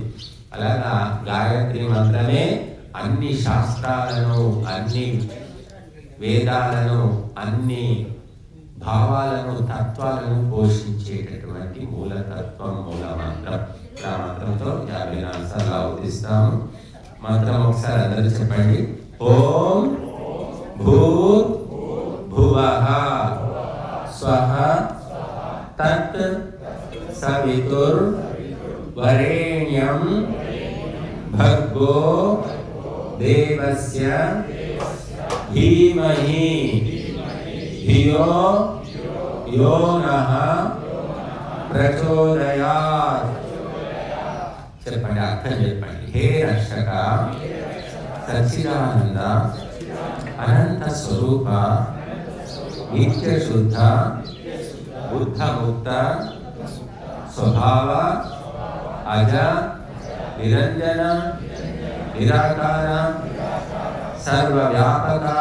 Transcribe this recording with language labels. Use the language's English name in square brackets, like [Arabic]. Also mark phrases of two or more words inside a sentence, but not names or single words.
[Telugu] అలాగా గాయత్రి మంత్రమే అన్ని శాస్త్రాలను, అన్ని వేదాలను, అన్ని భావాలను, తత్వాలను పోషించేటటువంటి మూలతత్వం, మూల మంత్రం. ఆ మంత్రంతో 54 సార్లు ఆవుతిస్తాము. మంత్రం ఒకసారి అందరూ చెప్పండి. [Sanskrit] ॐ भूर्भुवः स्वः तत् सवितुर्वरेण्यं भर्गो देवस्य धीमहि धियो यो नः प्रचोदयात्. [Telugu] చెప్పండి, అర్థం చెప్పండి. [Sanskrit] हे रक्षक सच्चिदानन्द अनन्त स्वरूप नित्य शुद्ध बुद्ध मुक्त स्वभाव अज निरञ्जन निराकार सर्वव्यापक